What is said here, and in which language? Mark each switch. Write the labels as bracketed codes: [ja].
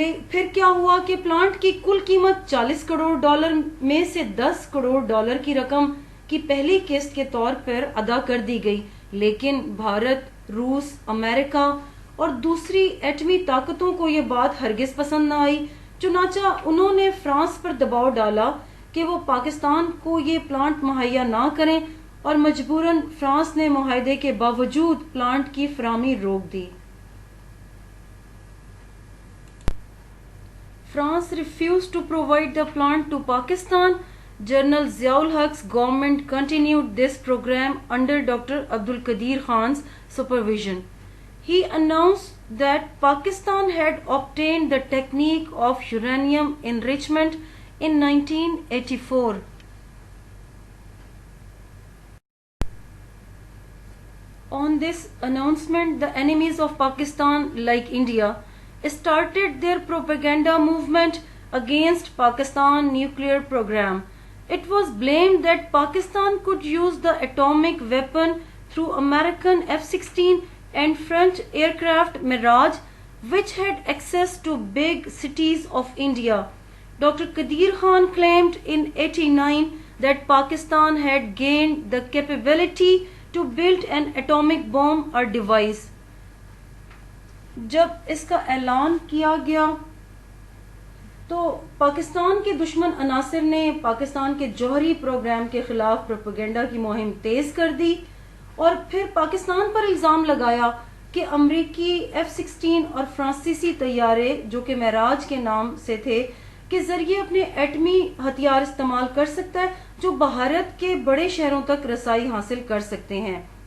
[hi] फिर क्या हुआ कि प्लांट की कुल कीमत $40 करोड़ में से $10 करोड़ की रकम की पहली किस्त के तौर पर अदा कर दी गई, लेकिन भारत, रूस, अमेरिका और दूसरी एटमी ताकतों को ये बात हरगिज पसंद न आई। चुनाचा उन्होंने फ्रांस पर दबाव डाला कि वो पाकिस्तान को ये प्लांट मुहैया ना करें और मजबूरन फ्रांस ने मुआहदे के बावजूद प्लांट की फराहमी रोक दी। [en] France refused to provide the plant to Pakistan. General Ziaul Haq's government continued this program under Dr. Abdul Qadir Khan's supervision. He announced that Pakistan had obtained the technique of uranium enrichment in 1984. On this announcement, the enemies of Pakistan, like India, started their propaganda movement against Pakistan nuclear program. It was blamed that Pakistan could use the atomic weapon through American F-16 and French joint aircraft Mirage, which had access to big cities of India. Dr. Qadir Khan claimed in 89 that Pakistan had gained the capability to build an atomic bomb or device. [hi] जब इसका ऐलान किया गया तो पाकिस्तान के दुश्मन अनासिर ने पाकिस्तान के जौहरी प्रोग्राम के खिलाफ प्रोपेगेंडा की मुहिम तेज कर दी और फिर पाकिस्तान पर इल्ज़ाम लगाया कि अमरीकी F-16 और फ्रांसीसी तैयारे जो कि महराज के नाम से थे के जरिए अपने एटमी हथियार इस्तेमाल कर सकता है जो भारत के बड़े शहरों तक रसाई हासिल कर सकते हैं।